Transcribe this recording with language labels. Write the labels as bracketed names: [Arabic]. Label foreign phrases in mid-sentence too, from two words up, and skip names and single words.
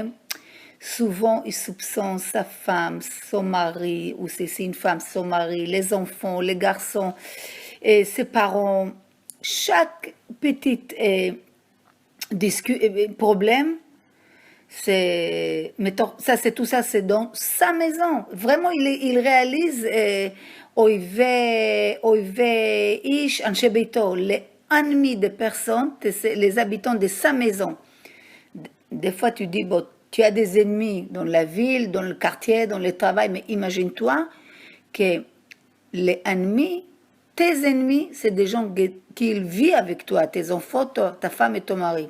[French] Souvent, il soupçonne sa femme, son mari, ou si c'est une femme, son mari, les enfants, les garçons, et ses parents. chaque petit problème, c'est, mettons, ça c'est tout ça, c'est dans sa maison. Vraiment, il réalise, [Hebrew] אויבי איש אנשי ביתו, [French] les ennemis des personnes, les habitants de sa maison. Des fois, tu dis, bon, tu as des ennemis dans la ville, dans le quartier, dans le travail, mais imagine-toi que les ennemis, tes ennemis, c'est des gens qui vivent avec toi, tes enfants, ta femme et ton mari.